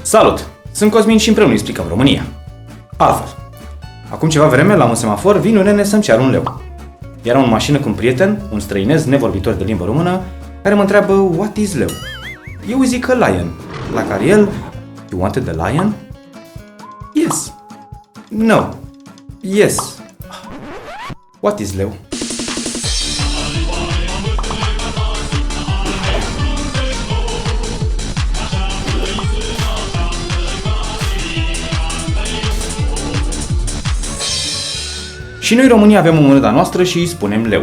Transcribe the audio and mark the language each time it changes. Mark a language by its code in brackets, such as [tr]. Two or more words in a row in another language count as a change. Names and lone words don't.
[ro] Salut! Sunt Cosmin și împreună explicăm România. Altfel. Acum ceva vreme, la un semafor, vine un nene să-mi ceară un leu. Era în mașină cu un prieten, un străinez nevorbitor de limbă română, care mă întreabă [en] what is leu. [ro] Eu zic că lion, la care el, [en] you wanted the lion? Yes. No. Yes. What is leu? [ro] Și noi România avem o monedă noastră și îi spunem leu.